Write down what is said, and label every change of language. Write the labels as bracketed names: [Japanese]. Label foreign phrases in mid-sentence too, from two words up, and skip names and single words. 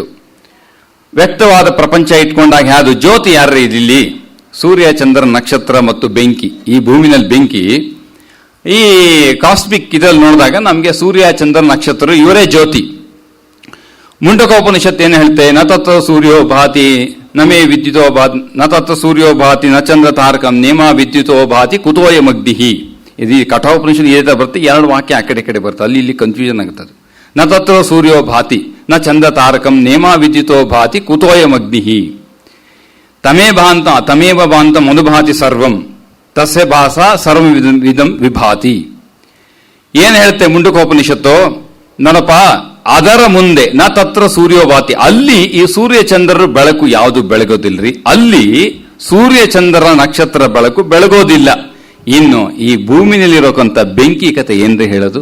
[Kannada] ವ್ಯಕ್ತವಾದ ಪ್ರಪಂಚ ಇಟ್ಕೊಂಡಾಗ ಯಾವುದು ಜ್ಯೋತಿ ಯಾರ್ರೀ ಇಲ್ಲಿ? ಸೂರ್ಯ, ಚಂದ್ರ, ನಕ್ಷತ್ರ ಮತ್ತು ಬೆಂಕಿ. ಈ ಭೂಮಿನಲ್ಲಿ ಬೆಂಕಿ. ಈ ಕಾಸ್ಮಿಕ್ ಇದರಲ್ಲಿ ನೋಡಿದಾಗ ನಮಗೆ ಸೂರ್ಯ, ಚಂದ್ರ, ನಕ್ಷತ್ರ ಇವರೇ ಜ್ಯೋತಿ. ಮುಂಡಕೋಪನಿಷತ್ ಏನು ಹೇಳ್ತೇವೆ? [Sanskrit] ನ ತತ್ವ ಸೂರ್ಯೋ ಭಾತಿ ನಮೇ ವಿದ್ಯುತೋ ಭಾತಿ, ನ ತತ್ವ ಸೂರ್ಯೋ ಭಾತಿ ನ ಚಂದ್ರ ತಾರಕಂ ನೇಮ ವಿದ್ಯುತೋ ಭಾತಿ ಕುತೋಯ ಮಗ್ದಿಹಿ. [Kannada] ಇದು ಕಠೋಪನಿಷತ್ ಏತ ಬರುತ್ತೆ, ಎರಡು ವಾಕ್ಯ ಆ ಕಡೆ ಬರುತ್ತೆ, ಅಲ್ಲಿ ಇಲ್ಲಿ ಕನ್ಫ್ಯೂಷನ್ ಆಗುತ್ತದೆ. [Sanskrit] ನ ತತ್ವ ಸೂರ್ಯೋ ಭಾತಿ ನ ಚಂದ್ರ ತಾರಕಂ ನೇಮ ವಿದ್ಯುತೋ ಭಾತಿ ಕುತೋಯ ಮಗ್ದಿಹಿ. ತಮೇವ ಭಾಂತಂ ಅನುಭಾತಿ ಸರ್ವಂ ತಸ್ಯ ಭಾಸ ಸರ್ವವಿದಂ ವಿಭಾತಿ. [Kannada] ಏನ್ ಹೇಳುತ್ತೆ ಮುಂಡಕೋಪನಿಷತ್ತು? ನೋಡಪ್ಪ, ಅದರ ಮುಂದೆ [Sanskrit] ನ ತತ್ರ ಸೂರ್ಯೋಭಾತಿ, [Kannada] ಅಲ್ಲಿ ಈ ಸೂರ್ಯ ಚಂದ್ರರ ಬೆಳಕು ಯಾವುದು ಬೆಳಗೋದಿಲ್ರಿ. ಅಲ್ಲಿ ಸೂರ್ಯ ಚಂದ್ರ ನಕ್ಷತ್ರ ಬೆಳಕು ಬೆಳಗೋದಿಲ್ಲ. ಇನ್ನು ಈ ಭೂಮಿನಲ್ಲಿರೋಕಂತ ಬೆಂಕಿ ಕತೆ ಏನ್ರಿ ಹೇಳೋದು?